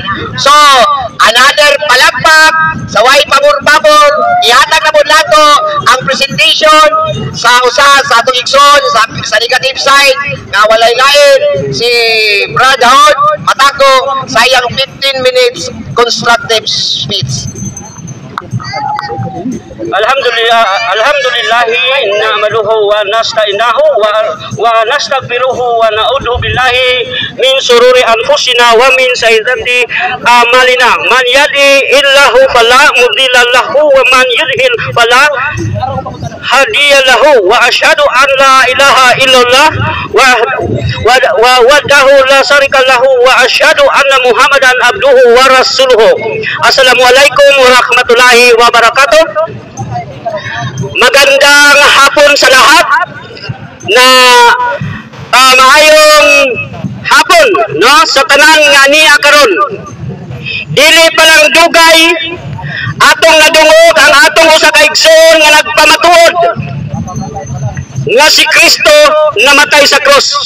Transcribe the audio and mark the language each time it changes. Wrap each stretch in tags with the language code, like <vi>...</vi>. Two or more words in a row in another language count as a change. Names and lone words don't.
<ceb>So, another palakpak sa way pabor-pabor, ihatag na mo nato ang presentation sa usa sa atong igsoon sa</ceb> <en>negative side</en> <ceb>nga walay lain si Brad Howard matako sa iyang 15 minutes</ceb> <en>constructive speech.</en> <ar>الحمد لله نحمده ونستعينه ونستغفره ونعوذ بالله من شرور أنفسنا ومن سيئات أعمالنا. من يهده الله فلا مضل له ومن يضلل فلا هادي له وأشهد أن لا إله إلا الله و وحده لا شريك له وأشهد أن محمدا عبده ورسوله. السلام عليكم ورحمة الله وبركاته.</ar> <tl>Magandang hapon sa lahat</tl> <ceb>na maayong hapon no sa tanan nga niya karon. Dili pa lang dugay atong nadungog ang atong usa ka igsoon nga nagpamatuod nga si Kristo namatay sa cross.</ceb>